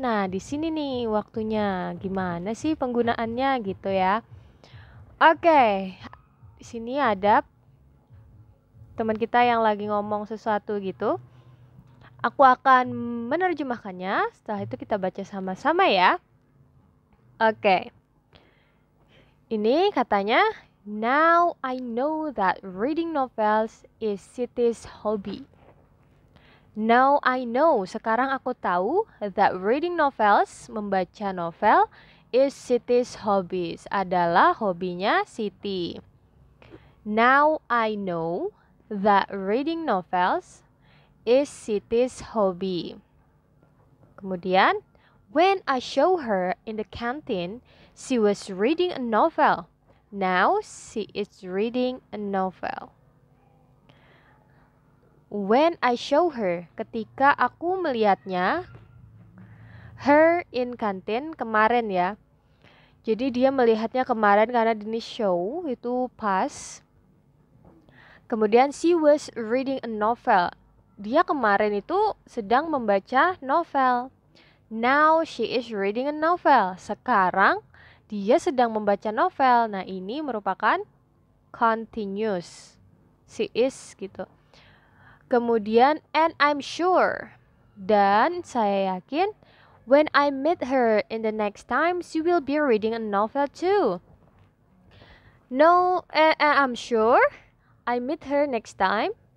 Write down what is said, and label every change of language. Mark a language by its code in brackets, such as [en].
[id] Nah, di sini nih waktunya gimana sih penggunaannya gitu ya. Oke. Di sini ada teman kita yang lagi ngomong sesuatu gitu. Aku akan menerjemahkannya. Setelah itu kita baca sama-sama ya. Oke. Ini katanya, [en] now I know that reading novels is Siti's hobby. Now I know, [id] sekarang aku tahu [en] that reading novels, [id] membaca novel, [en] is Siti's hobbies, [id] adalah hobinya Siti. [en] Now I know that reading novels is Siti's hobby. Kemudian, when I show her in the canteen, she was reading a novel. Now she is reading a novel. When I show her, [id] ketika aku melihatnya, [en] her in canteen [id] kemarin ya. Jadi dia melihatnya kemarin karena ini show itu past. Kemudian [en] she was reading a novel. [id] Dia kemarin itu sedang membaca novel. [en] Now she is reading a novel. [id] Sekarang dia sedang membaca novel. Nah, ini merupakan continuous. [en] She is [id] gitu. [en] Kemudian and I'm sure. [id] Dan saya yakin [en] when I meet her in the next time she will be reading a novel too. No, I'm sure I meet her next time.